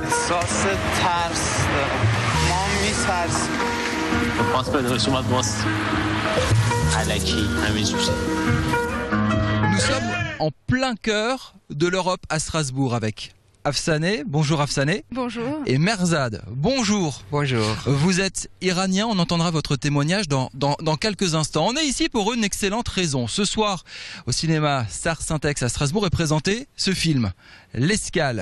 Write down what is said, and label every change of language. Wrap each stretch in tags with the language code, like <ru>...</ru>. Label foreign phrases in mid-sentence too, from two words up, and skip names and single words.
<fa>احساس ترس دارم ما میترسیم پاس بدهش اومد باز علکی همینجوری.</fa> <fr>Nous sommes en plein cœur de l'Europe à Strasbourg avec Afsaneh. Bonjour Afsaneh. Bonjour. Et Merzad. Bonjour. Bonjour. Vous êtes iranien, on entendra votre témoignage dans quelques instants. On est ici pour une excellente raison. Ce soir, au cinéma Star Syntex à Strasbourg est présenté ce film, L'Escale.</fr>